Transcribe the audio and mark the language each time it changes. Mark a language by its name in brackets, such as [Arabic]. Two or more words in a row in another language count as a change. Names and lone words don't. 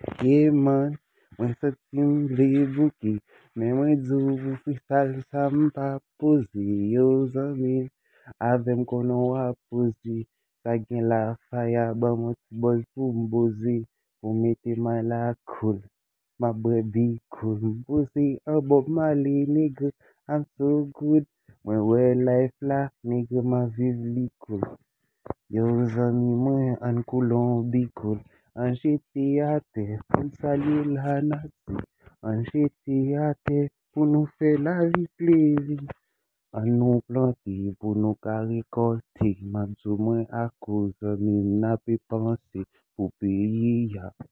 [Haitian Creole] Ye man, mwen santi m vle bouke. Men mwen di ou, pou freestyle sa m pa poze. Yo zanmi m, avè m konnen w ap poze. Sa gen la faya, ban mwen ti bòz pou m boze. Pou mete may la koul, m ap bwè bi koul. M poze an Bob Marley, nègre, [English] I'm so good. [Haitian Creole] Mwen wè life la, nègre, m a viv li koul. Yo zanmi mwen, ann koul, on bi koul. Ann jete atè, pou n salye la nati. Ann jete atè, pou nou fè lavi plezi. Ann nou plante, pou nou ka rekòlte. M ap di ou mwen akou, zanmi m, n ap panse pou peyi a.